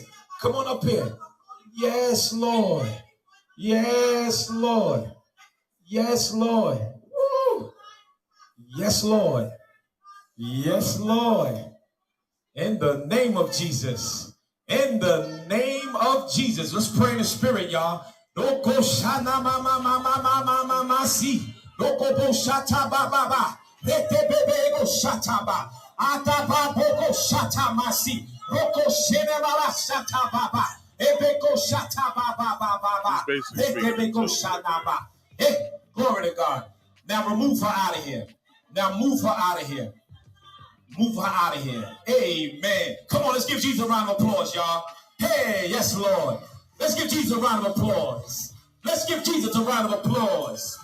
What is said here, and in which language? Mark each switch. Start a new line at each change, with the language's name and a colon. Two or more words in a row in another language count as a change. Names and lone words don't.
English: Come on up here. Yes, Lord. Yes, Lord. Yes, Lord. Woo. Yes, Lord. Yes, Lord. In the name of Jesus. In the name of Jesus. Let's pray in the spirit, y'all. Loko shana ma ma ma ma ma ma ma ma si. Loko bo shata ba ba ba. Lete bebe go shata ba. Ata ba boko shata ma si. Loko shene ba ba shata ba ba. Ebe go shata ba ba ba ba ba. Lete bebe go shana ba. Hey, glory to God. Now remove her out of here. Now move her out of here. Move her out of here. Amen. Come on, let's give Jesus a round of applause, y'all. Hey, yes, Lord. Let's give Jesus a round of applause. Let's give Jesus a round of applause.